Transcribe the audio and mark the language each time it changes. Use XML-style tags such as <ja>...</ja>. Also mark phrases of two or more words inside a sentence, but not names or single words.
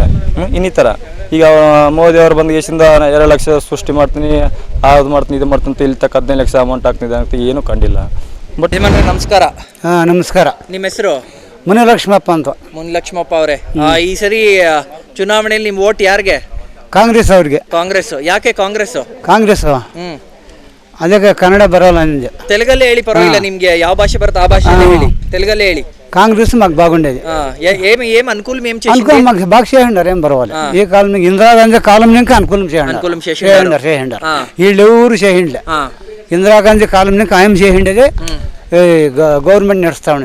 <kn>ಇನ್ನಿತರ ಈಗ ಮೋದಿ ಅವರು ಬಂದ ದೇಶದಿಂದ 2 ಲಕ್ಷ ಸೃಷ್ಟಿ ಮಾಡ್ತೀನಿ, ಅದು ಮಾಡ್ತೀನಿ, ಇದು ಮಾಡ್ತೀನಿ ಅಂತ ಇಲ್ಲಿ ತಕ್ಕ 15 ಲಕ್ಷ ಅಮೌಂಟ್ ಆಗ್ತಿದೆ ಅಂತ ಏನೂ ಕಂಡಿಲ್ಲ. ಬಟ್ ನಮಸ್ಕಾರ. ನಮಸ್ಕಾರ. ನಿಮ್ಮ ಹೆಸರು? ಮುನಿಲಕ್ಷ್ಮಪ್ಪ ಅಂತ. ಮುನಿಲಕ್ಷ್ಮಪ್ಪ ಅವರೇ, ಈ ಸರಿ ಚುನಾವಣೆಯಲ್ಲಿ ನಿಮ್ಮ ವೋಟ್ ಯಾರಿಗೆ? ಕಾಂಗ್ರೆಸ್ ಅವ್ರಿಗೆ. ಕಾಂಗ್ರೆಸ್. ಯಾಕೆ ಕಾಂಗ್ರೆಸ್? ಕಾಂಗ್ರೆಸ್ ಅದಕ್ಕೆ ಕನ್ನಡ</kn> <te>బరవల నింది.</te> <kn>తెలుగಲ್ಲే ಹೇಳಿ ಪರವಾಗಿಲ್ಲ, ನಿಮಗೆ ಯಾವ భాష ಬರುತ್ತೆ ಆ భాషలో ಹೇಳಿ, తెలుగಲ್ಲే ಹೇಳಿ.</kn> <te>కాంగ్రెస్ మాకు బాగుండేది. ఏం అనుకూలం ఏం చేసింది? అనుకూలం మాకు బాగా చేయండారు, ఏం పర్వాలేదు. ఈ కాలం ఇందిరాగాంధీ కాలం నుంచి అనుకూలం చేయండారు. వీళ్ళు ఎవరు చేయండి. ఇందిరాగాంధీ కాలం నుంచి ఆయన చేయండేది, గవర్నమెంట్ నడుస్తా ఉండేది.</te>